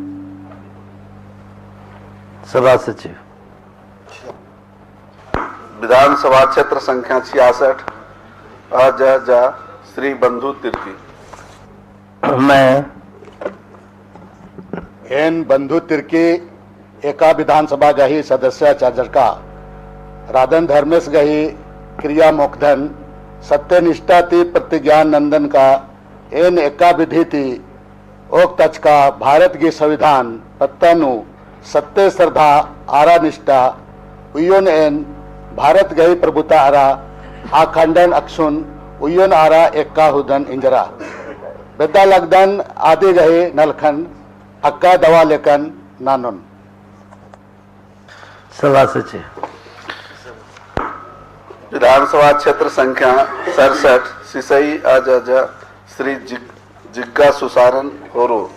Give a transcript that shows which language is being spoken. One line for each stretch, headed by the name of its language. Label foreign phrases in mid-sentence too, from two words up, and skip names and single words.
Hindi: सभा सचिव। विधानसभा क्षेत्र संख्या 66 अजजा श्री बंधु तिर्की। मैं
Kurukh: एन बंधु तिर्की एका विधानसभा गही सदस्य चाजरका राधन धर्मेश गही क्रिया मोकधन सत्यनिष्ठा ती प्रतिज्ञान नंदन का एन एका विधि थी ओक तच का
Hindi: भारत की संविधान
Kurukh: पत्तनु सत्य श्रद्धा आरा निष्ठा उयोन एन भारत गई प्रभुता आरा आखंडन अक्षुन उयोन आरा एक्का हुदन इंजरा बेदा लगदन आदि गए नलखन अक्का दवा लेकन नानुन।
Hindi: सभा सचिव। विधानसभा क्षेत्र संख्या 67 सिसई अजजा श्री जिग्गा सुसारन होरो।